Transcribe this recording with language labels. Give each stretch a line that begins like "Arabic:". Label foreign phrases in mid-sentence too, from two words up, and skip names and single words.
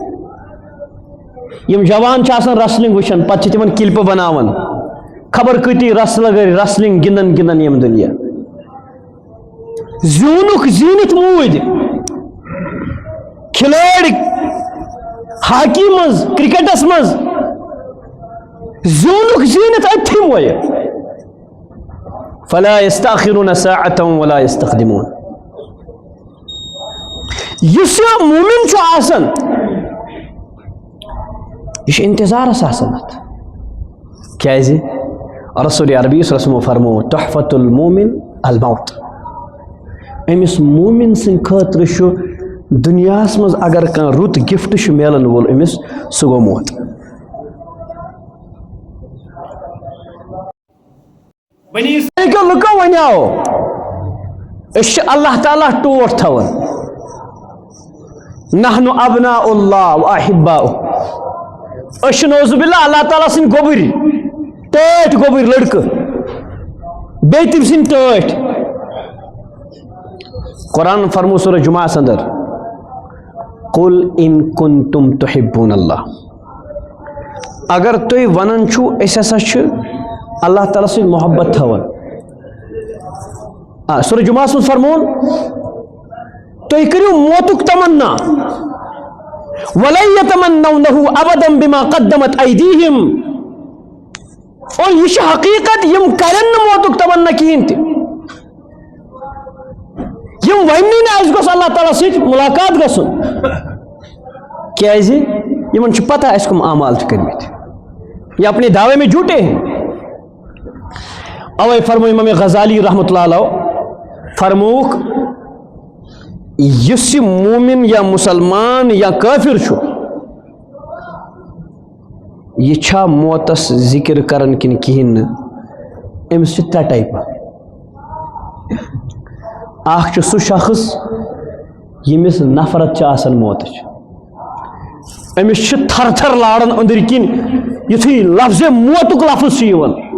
Kashmiri: یِم جوان چھِ آسان رسلنگ وٕچھان، پتہٕ چھِ تِمن کلپہٕ بناوان، خبر کۭتی رسلگر رسلنگ گِنٛدان گِنٛدان ییٚمہِ دُنیا. زیوٗنُکھ زیٖنِتھ موٗدۍ کھلٲڑۍ ہاکی منٛز، کرکٹس منٛز زیوٗنُکھ زیٖنِتھ أتھی مویہِ.
Arabic: فلا یستأخرون ساعة ولا یستقدمون.
Kashmiri: یُس یہِ مومن چھُ آسان یہ انتظارس آسان اتھ. کیازِ رسول عربی
Arabic: صلی اللہ علیہ وسلم
Kashmiri: فرمو
Arabic: تحفۃ المومن الموت.
Kashmiri: أمِس مومن سٕنٛدِ خٲطرٕ چھُ دُنیاہس منٛز اگر کانٛہہ رُت گفٹ چھُ میلن وول أمِس سُہ گوٚو موت. بنی اسرائیل کیو لُکو ونیاو أسۍ چھِ اللہ تعالیٰ ٹوٹھ تھاوان،
Arabic: نحن ابناء اللہ و احباؤہ.
Kashmiri: أسۍ چھِ
Arabic: نعوذ باللہ
Kashmiri: اللہ تعالیٰ سٕنٛدۍ گوٚبٕرۍ، ٹٲٹھۍ گوٚبٕرۍ لڑکہٕ، بیٚیہِ تٔمۍ سٕنٛدۍ ٹٲٹھۍ. قرآن فرمو سورہ جمعہس اندر
Arabic: قل ان کنتم تحبون اللہ.
Kashmiri: اگر تُہۍ ونان چھُو أسۍ ہسا چھِ اللہ تعالیٰ سۭتۍ محبت تھاوان. سورہ جمعہس منٛز فرمون تُہۍ کٔرِو موتُک تمنا
Arabic: وَلَن يَتَمَنَّوْنَهُ أَبَدًا بِمَا قَدَّمَتْ أَيْدِيهِمْ.
Kashmiri: اور یہ چھِ حقیقت یم کرن نہٕ موتُک تمنا کِہیٖنۍ تہِ. یم وننی نہٕ اَسہِ گوٚژھ اللہ تعالیٰ سۭتۍ ملاقات گژھُن. کیازِ یمن چھُ پتہ اَسہِ کٕم اعمال چھِ کٔرمٕتۍ،
Urdu: یہ اپنے دعوے میں جھوٹے ہیں.
Kashmiri: اوے فرمو امام غزالی
Arabic: رحمۃ اللہ علیہ
Kashmiri: فرموک یُس یہِ مومن یا مسلمان یا کافر چھُ یہ چھا موتس ذکر کرن کن کہین نہ. أمِس چھِ 3 ٹایپہٕ. اکھ چھُ سُہ شخص ییٚمِس نفرت چھِ آسان موتٕچ، أمِس چھِ تھر تھر لاران أنٛدٕرۍ کِنۍ یُتھُے لفظ موتُک لفظ چھُ یِوان.